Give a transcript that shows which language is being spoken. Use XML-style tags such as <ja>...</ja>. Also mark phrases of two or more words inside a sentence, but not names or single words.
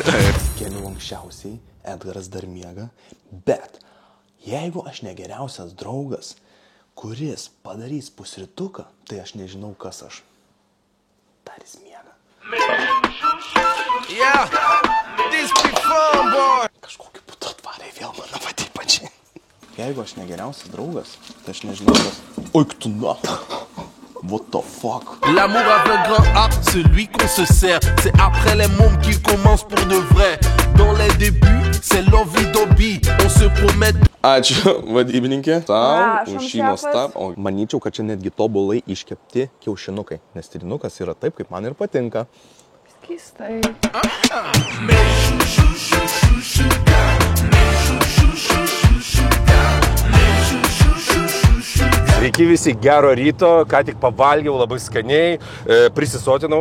<lt>Keliu anksčiausiai, Edgaras dar miega, bet jeigu aš negeriausias draugas, kuris padarys pusrytuką, tai aš nežinau, kas aš. Dar jis miega. Kažkokiu būdu atvarė vėl mano vadį pačiai. Jeigu aš negeriausias draugas, tai aš nežinau, kas... Oi, tu na.</lt> <en>What the fuck?</en> <fr>L'amour avec un grand A, celui qu'on se sert. C'est après les mômes qu'il commence pour de vrai. Dans les débuts, c'est l'envie-d'obie. On se promet...</fr> <lt>Ačiū, vadybininkė. Tau, Prašom, už šį šefas. nuostabą. Manyčiau, kad čia netgi tobulai iškepti kiaušinukai. Nes trinukas yra taip, kaip man ir patinka. Keistai. Sveiki visi, gero ryto, ką tik pavalgiau labai skaniai, prisisotinau.</lt>